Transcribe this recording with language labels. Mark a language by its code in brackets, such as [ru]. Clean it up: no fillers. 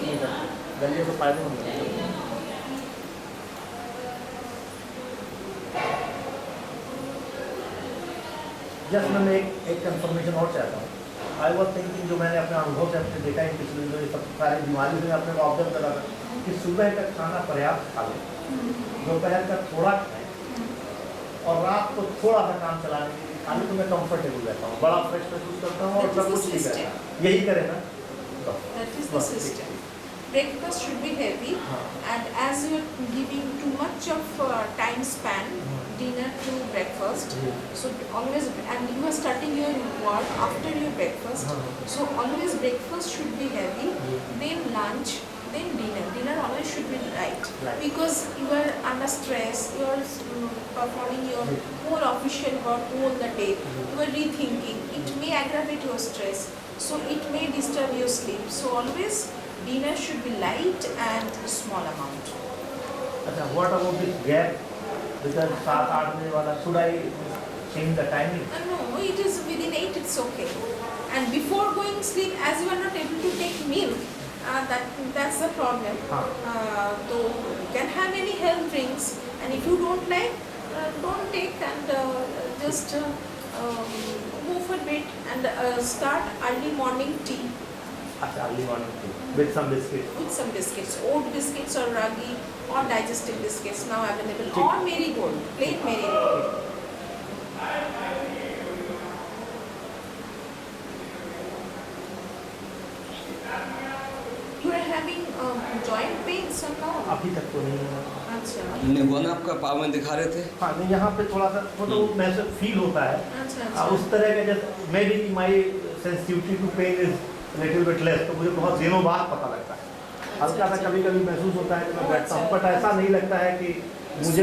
[hi] नहीं करता दलिया तो फायदेमंद है जस्ट मैं एक कंफर्मेशन और चाहता हूँ [en] I was thinking [hi] जो मैंने अपने अनुभव से अपने देखा है पिछले जो ये सब सारी बीमारी से अपने को ऑब्जर्व करा था कि सुबह का खाना पर्याप्त खा लें दोपहर का थोड़ा खाएं और रात को थोड़ा सा काम चलाने के लिए खाली तो मैं कंफर्टेबल रहता हूँ बड़ा फ्रेश महसूस करता हूँ और सब कुछ ठीक रहता है यही करें ना [en] That is the system. Breakfast should be heavy, and as you are giving too much of time span, dinner to breakfast, so always, and you are starting your work after your breakfast, so always breakfast should be heavy, then lunch, then dinner. Dinner always should be light, because you are under stress, you are performing your whole official work all the day, you are rethinking, it may aggravate your stress, so it may disturb your sleep, so always dinner should be light and small amount. अच्छा what about this gap because 7-8 [hi] बजे वाला [en] Should I change the timing No, it is within 8, it's okay. And before going sleep, as you are not able to take milk, that's the problem. So you can have any health drinks, and if you don't like, don't take, and just go for bed and start early morning tea अच्छा early morning with some biscuit with some biscuits, oat biscuits or ragi or digestive biscuits now available, [hi] ठीक. [en] or marigold, plain marigold. You are having joint pains or no? [hi] अभी तक तो नहीं है अच्छा नहीं हुआ ना आपका पाव में दिखा रहे थे? हाँ नहीं यहाँ पे थोड़ा सा वो तो महसूस फील होता है अच्छा अच्छा. उस तरह के जैसे [en] maybe my sensitivity to pain is little bit less [hi] तो मुझे बहुत दिनों बाद पता लगता है हल्का सा कभी कभी महसूस होता है कि मैं बैठता हूँ बट ऐसा नहीं लगता है कि मुझे